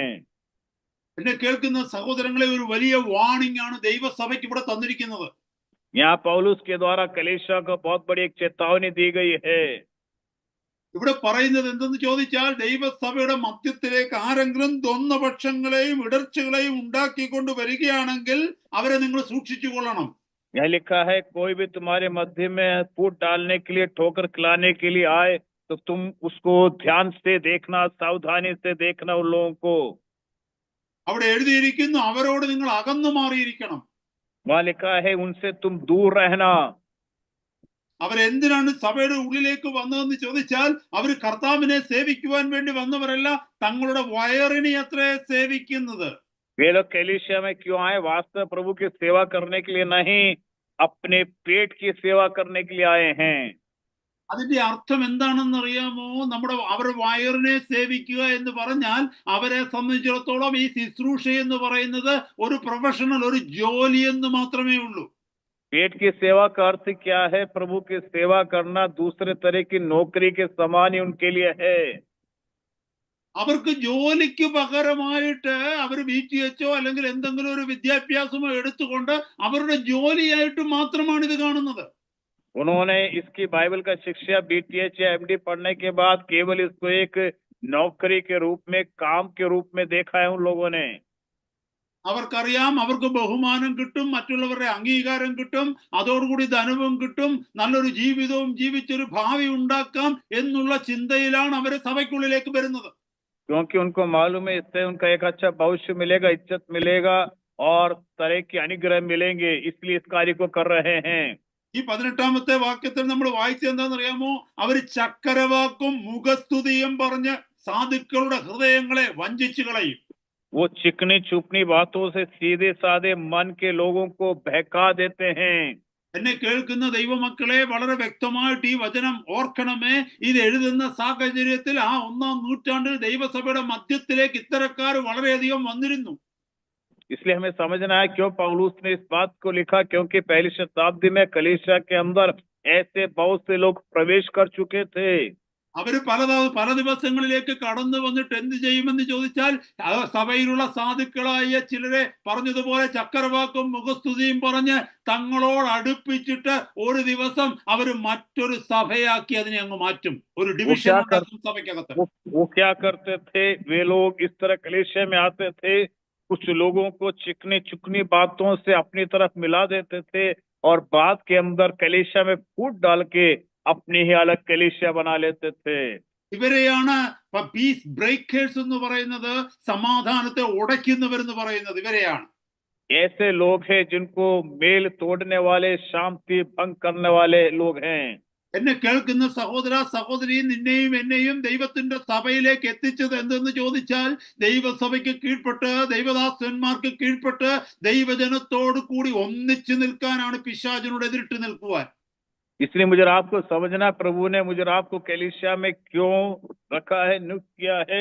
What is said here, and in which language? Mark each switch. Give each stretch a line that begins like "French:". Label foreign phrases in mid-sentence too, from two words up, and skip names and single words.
Malayalam: എന്നെ കേൾക്കുന്ന സഹോദരങ്ങളെ, ഒരു വലിയ വാർണിംഗ് ആണ് ദൈവസഭയ്ക്ക് ഇവിടെ തന്നിരിക്കുന്നത്.
Hindi: यहाँ पौलुस के द्वारा कलीसिया को बहुत बड़ी एक चेतावनी दी गई है।
Malayalam: ഇവിടെ പറയുന്നത് എന്തെന്ന് ചോദിച്ചാൽ, ദൈവസഭയുടെ മധ്യത്തിലേക്ക് ആരെങ്കിലും ദ്വന്ദ്വപക്ഷങ്ങളെയും ഇടർച്ചകളെയും ഉണ്ടാക്കിക്കൊണ്ട് വരികയാണെങ്കിൽ അവരെ നിങ്ങൾ സൂക്ഷിച്ചു കൊള്ളണം.
Hindi: यह लिखा है, कोई भी तुम्हारे मध्य में फूट डालने के लिए, ठोकर खिलाने के लिए आए तो तुम उसको ध्यान से देखना, सावधानी से देखना उन लोगों को।
Malayalam: അവിടെ എഴുതിയിരിക്കുന്നു, അവരോട് നിങ്ങൾ അകന്നു മാറിയിരിക്കണം.
Hindi: वहां लिखा है उनसे तुम दूर रहना।
Malayalam: അവരെന്തിനാണ് സഭയുടെ ഉള്ളിലേക്ക് വന്നതെന്ന് ചോദിച്ചാൽ, അവർ കർത്താവിനെ സേവിക്കുവാൻ വേണ്ടി വന്നവരല്ല, തങ്ങളുടെ വയറിനെ അത്രേ സേവിക്കുന്നത്.
Hindi: वे लोग कलीसिया में क्यों आए? वास्तव प्रभु की सेवा करने के लिए नहीं, अपने पेट की सेवा करने के लिए आए हैं।
Malayalam: അതിന്റെ അർത്ഥം എന്താണെന്ന് അറിയാമോ? അവരുടെ വയറിനെ സേവിക്കുക എന്ന് പറഞ്ഞാൽ അവരെ സംബന്ധിച്ചിടത്തോളം ഈ ശുശ്രൂഷ എന്ന് പറയുന്നത് ഒരു പ്രൊഫഷണൽ, ഒരു ജോലി എന്ന് മാത്രമേ ഉള്ളൂ.
Hindi: पेट की सेवा का अर्थ क्या है? प्रभु की सेवा करना दूसरे तरह की नौकरी के समान ही उनके लिए है।
Malayalam: അവർക്ക് ജോലിക്ക് പകരമായിട്ട് അവർ BTHോ അല്ലെങ്കിൽ എന്തെങ്കിലും ഒരു വിദ്യാഭ്യാസമോ എടുത്തുകൊണ്ട് അവരുടെ ജോലിയായിട്ട് മാത്രമാണ് ഇത് കാണുന്നത്.
Hindi: उन्होंने इसकी बाइबल का शिक्षा BTH या MD पढ़ने के बाद केवल इसको एक नौकरी के रूप में, काम के रूप में देखा है उन लोगों ने।
Malayalam: അവർക്കറിയാം അവർക്ക് ബഹുമാനം കിട്ടും, മറ്റുള്ളവരുടെ അംഗീകാരം കിട്ടും, അതോടുകൂടി ധനവും കിട്ടും, നല്ലൊരു ജീവിതവും ജീവിച്ചൊരു ഭാവി ഉണ്ടാക്കാം എന്നുള്ള ചിന്തയിലാണ് അവർ സഭയ്ക്കുള്ളിലേക്ക് വരുന്നത്.
Hindi: क्योंकि उनको मालूम है इससे उनका एक अच्छा भविष्य मिलेगा, इज्जत मिलेगा और तरह के अनुग्रह मिलेंगे, इसलिए इस कार्य को कर रहे हैं।
Malayalam: ഈ 18-ാമത്തെ വാക്യത്തിൽ നമ്മൾ വായിച്ചത് എന്താണെന്നറിയാമോ? അവർ ചക്കരവാക്കും മുഖസ്തുതിയും പറഞ്ഞ് സാധുക്കളുടെ ഹൃദയങ്ങളെ വഞ്ചിച്ചു കളയും.
Hindi: वो चिकनी चुपनी बातों से सीधे साधे मन के लोगों को बहका देते हैं।
Malayalam: എന്നെ കേൾക്കുന്ന ദൈവമക്കളെ, വളരെ വ്യക്തമായിട്ട് ഈ വചനം ഓർക്കണമേ. ഇത് എഴുതുന്ന സാഹചര്യത്തിൽ ആ 1-ാം നൂറ്റാണ്ടിൽ ദൈവസഭയുടെ മധ്യത്തിലേക്ക് ഇത്തരക്കാർ വളരെയധികം വന്നിരുന്നു.
Hindi: इसलिए हमें समझना है क्यों पौलुस ने इस बात को लिखा, क्योंकि पहली शताब्दी में कलीसिया के अंदर ऐसे बहुत से लोग प्रवेश कर चुके थे।
Malayalam: അവര് പല ദിവസങ്ങളിലേക്ക് കടന്നു വന്നിട്ട് എന്ത് ചെയ്യുമെന്ന് ചോദിച്ചാൽ, സഭയിലുള്ള സാധുക്കളായ ചിലരെ പറഞ്ഞതുപോലെ ചക്കരവാക്കും മുഖസ്തുതിയും പറഞ്ഞ് തങ്ങളോട് അടുപ്പിച്ചിട്ട് ഒരു ദിവസം അവർ മറ്റൊരു സഭയാക്കി അതിനെ അങ്ങ് മാറ്റും. ഒരു ഡിവിഷൻ ഉണ്ടാക്കും സഭയ്ക്കകത്ത്.
Hindi: वो क्या करते थे? वे लोग इस तरह कलीसिया में आते थे, कुछ लोगों को चिकनी चुकनी बातों से अपनी तरफ मिला देते थे और बाद के अंदर कलीसिया में फूट डाल के अपनी ही अलग कलीसिया बना लेते थे।
Malayalam: ഇവരെയാണ്
English: peace breakers
Malayalam: എന്ന് പറയുന്നത്, സമാധാനത്തെ ഉടയ്ക്കുന്നവരെന്ന് പറയുന്നത് ഇവരെയാണ്.
Hindi: ऐसे लोग हैं जिनको मेल तोड़ने वाले, शांति भंग करने वाले लोग हैं।
Malayalam: എന്നെ കേൾക്കുന്ന സഹോദര സഹോദരി, നിന്നെയും എന്നെയും ദൈവത്തിന്റെ സഭയിലേക്ക് എത്തിച്ചത് എന്തെന്ന് ചോദിച്ചാൽ, ദൈവസഭയ്ക്ക് കീഴ്പ്പെട്ട്, ദൈവദാസന്മാർക്ക് കീഴ്പ്പെട്ട്, ദൈവജനത്തോട് കൂടി ഒന്നിച്ചു നിൽക്കാനാണ്, പിശാചിനോട് എതിരിട്ട് നിൽക്കുവാൻ.
Hindi: इसलिए मुझे आपको समझना, प्रभु ने मुझे आपको कलीसिया में क्यों रखा है, नियुक्त किया है?